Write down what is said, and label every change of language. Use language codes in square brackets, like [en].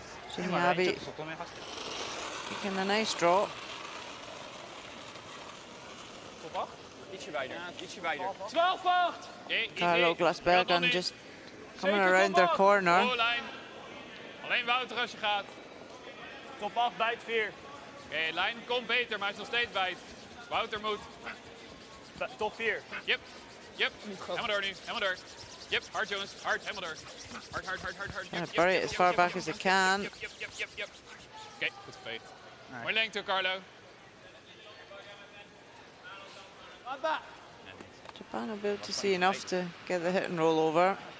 [en] Shinya Abe taking a nice drop. Carlo Glasbergen just coming around their corner. [nl] Alleen Wouter als je gaat. Top 8, bijt 4. Oké, lijn komt beter, maar hij is nog steeds bijt. Wouter moet. Top 4. [en] Yep. [nl] Helemaal door nu, helemaal door. Yep, hard jongens, hard, helemaal door. Hard. [en] Gonna bury it as far back as they can. [nl] Yep. Oké, goed geveegd. Mooi lengte, Carlo. [en] Japan will be able to see enough to get the hit and roll over.